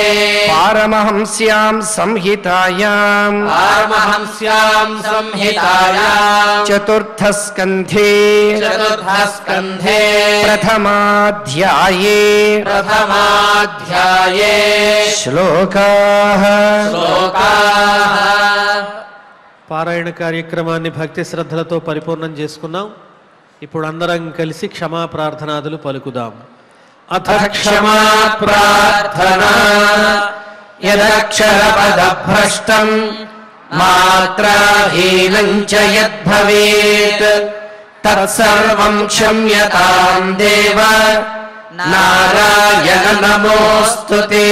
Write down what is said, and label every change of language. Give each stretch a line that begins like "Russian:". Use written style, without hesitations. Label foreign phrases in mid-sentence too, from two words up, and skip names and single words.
Sanskrit: पारमहंस्यां संहितायाम् पारमहंस्यां संहितायां चतुर्थस्कन्धे चतुर्थस्कन्धे प्रथमाध्याये प्रथमाध्याये श्लोकाः श्लोकाः
Telugu: పారాయణ కార్యక్రమాన్ని భక్తి శ్రద్ధలతో పరిపూర్ణం చేసుకున్నాం. ఇప్పుడు అందరం కలిసి క్షమా ప్రార్థనాదులు పలుకుదాం.
Sanskrit: అథ క్షమా ప్రార్థనా యదక్షరపదభ్రష్టం మాత్రాహీనం చ యద్భవేత్ తత్సర్వం క్షమ్యతాం దేవ నారాయణ నమోస్తుతే.